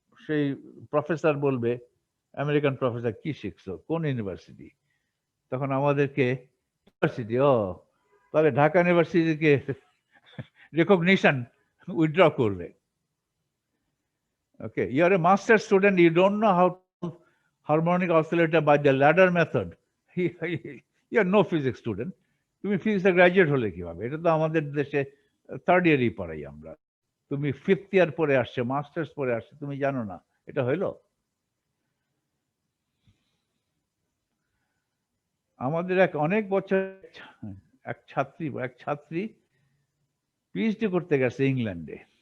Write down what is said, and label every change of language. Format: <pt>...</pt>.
<bn>সেই প্রফেসর বলবে, American professor, কি শিখছো, কোন ইউনিভার্সিটি? তখন আমাদেরকে ইউনিভার্সিটি, ও তাহলে ঢাকা ইউনিভার্সিটিকে রেকগনিশন উইথড্র করবে।</bn> <en>Okay, you're a master student, you don't know how to harmonic oscillator by the ladder method. You're no physics student.</en> <bn>তুমি ফিজিক্সে গ্রাজুয়েট হলে কিভাবে? এটা তো আমাদের দেশে থার্ড ইয়ারই পড়াই আমরা। তুমি ফিফথ ইয়ার পরে আসছে, মাস্টার্স পরে আসছে, তুমি জানো না, এটা হইলো? আমাদের অনেক বছর এক ছাত্রী পিএইচডি করতে গেছে ইংল্যান্ডে।</bn>